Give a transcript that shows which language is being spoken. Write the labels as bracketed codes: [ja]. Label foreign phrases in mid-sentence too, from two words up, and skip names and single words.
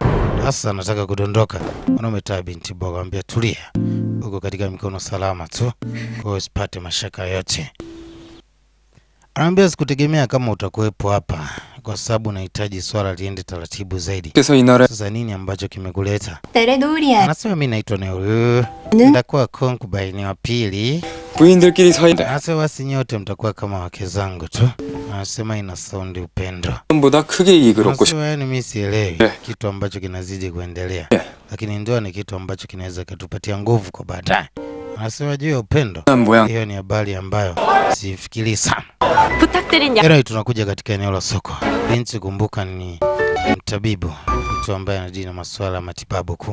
[sw] Sasa anataka kudondoka. Wanametaa binti boga, ambia tulia, uko katika mikono salama tu, kwa usipate mashaka yote. Anambia sikutegemea kama utakuwepo hapa, kwa sababu nahitaji swala liende taratibu zaidi. Sasa nini ambacho kimekuleta? Anasema mimi naitwa Neuru, nitakuwa concubine wa pili. [ko] 부인들끼리 사이인데. [sw] Anasema basi nyote mtakuwa kama wake zangu tu. Anasema ina sound upendo. [ko] 보다 크게 이익을 얻고 싶. [sw] Anasema yani mimi sielewi kitu ambacho kinazidi kuendelea, lakini ndoa ni kitu ambacho kinaweza kutupatia nguvu kwa baadaye. Anasema juu ya upendo, hiyo ni habari ambayo sifikiri sana. Leo tunakuja katika eneo la soko. Binti kumbuka ni mtabibu, mtu ambaye anadili na masuala ya matibabu kuu.